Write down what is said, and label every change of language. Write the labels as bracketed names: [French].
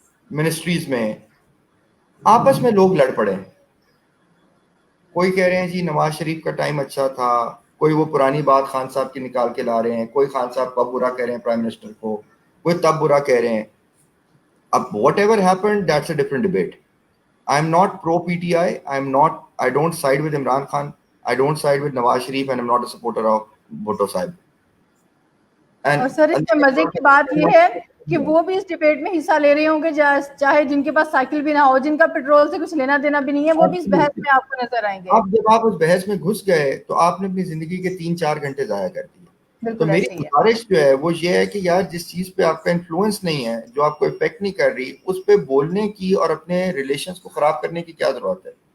[Urdu] Ministries میں آپس میں لوگ لڑ پڑے. کوئی کہہ رہے ہیں جی نواز شریف کا ٹائم اچھا تھا, کوئی وہ پرانی بات خان صاحب کی نکال کے لا رہے ہیں, کوئی خان صاحب کب برا کہہ رہے ہیں پرائم منسٹر کو, کوئی تب برا کہہ رہے ہیں. اب [English] Whatever happened that's a different debate. I am not pro PTI. I don't side with Imran Khan. I don't side with Nawaz Sharif, and I'm not a supporter of Bhutto Sahib. [Urdu] اور سر اس میں مزے کی بات یہ ہے کہ وہ بھی اس ڈبیٹ میں حصہ لے رہے ہوں گے, چاہے جن کے پاس سائیکل بھی نہ ہو, جن کا پیٹرول سے کچھ لینا دینا بھی نہیں ہے, وہ بھی اس بحث میں آپ کو نظر آئیں گے. اب جب آپ اس بحث میں گھس گئے تو آپ نے اپنی زندگی کے 3-4 گھنٹے ضائع کر دیے. تو میری گزارش جو ہے وہ یہ ہے کہ یار جس چیز پہ آپ کا انفلوئنس نہیں ہے, جو آپ کو افیکٹ نہیں کر رہی, اس پہ بولنے کی اور اپنے ریلیشنز کو خراب کرنے کی کیا ضرورت ہے.